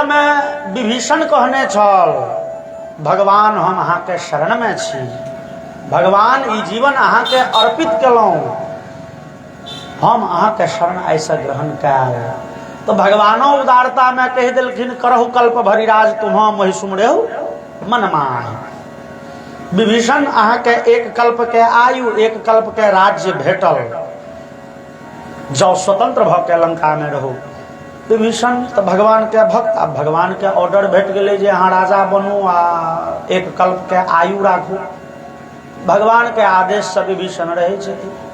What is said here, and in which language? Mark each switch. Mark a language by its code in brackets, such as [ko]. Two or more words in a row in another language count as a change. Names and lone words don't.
[mai] में विभीषण कहने छल भगवान हम अहाँ के शरण में छी भगवान ई जीवन अहाँ के अर्पित केलहुँ हम अहाँ के शरण ऐसा ग्रहण कयल तो भगवानो उदारता में कह दिलखिन [awa] करहु कल्प भरिराज तुम्हां मोहि सुमरेहु मन माहि [mai] विभीषण अहाँ के एक कल्प के आयु एक कल्प के राज्य भेटल जाओ स्वतंत्र भ के लंका में रहो विभीषण तो भगवान के भक्त आ भगवान के ऑर्डर भेट गेलै जे अहाँ राजा बनू आ एक कल्प के आयु राखू भगवान के आदेश से विभीषण रहे छथिन